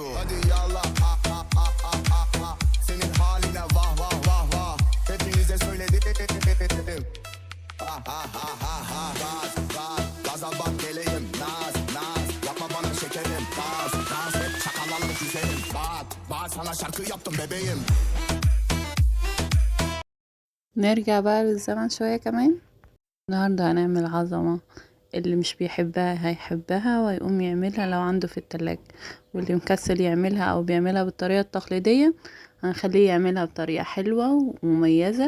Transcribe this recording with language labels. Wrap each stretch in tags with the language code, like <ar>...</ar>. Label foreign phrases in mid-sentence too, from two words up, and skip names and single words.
<tr>Hadi yallah, senin haline vah vah vah vah. Hepinize söyledim. Gaz, gaz, gaza bak geleyim. Naz, naz, yapma bana şekerim. Dans, dans, hep çakalalı güzelim. Bak sana şarkı yaptım bebeğim.</tr> <ar>نرجع بقى للزمن شوية كمان. النهاردة هنعمل عظمة. اللي مش بيحبها هيحبها ويقوم يعملها لو عنده في التلاجة، واللي مكسل يعملها او بيعملها بالطريقة التقليدية هنخليه يعملها بطريقة حلوة ومميزة.</ar>